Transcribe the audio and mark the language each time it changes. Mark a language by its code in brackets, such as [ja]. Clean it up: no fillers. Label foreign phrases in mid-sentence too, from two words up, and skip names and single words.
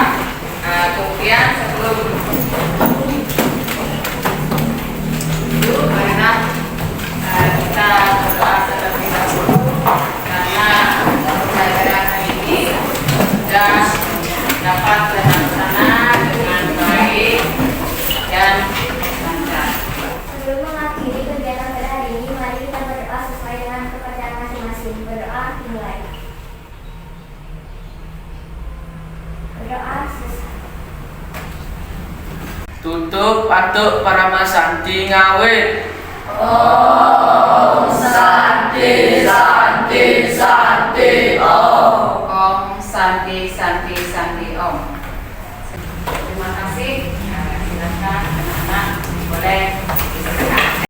[id] Kemudian sebelum itu, karena kita berdoa terlebih dahulu karena pembelajaran hari ini sudah dapat terlaksana dengan baik dan lancar. Sebelum mengakhiri kegiatan pada hari ini, mari kita berdoa sesuai dengan kepercayaan masing-masing. Berdoa dimulai. Berdoa selesai. [ban] Tutup atuk Paramasanti ngawit. [sa] Om Santi Santi Santi Om. Om Santi Santi Santi Om. [id] Terima kasih. Silakan anak-anak boleh istirahat.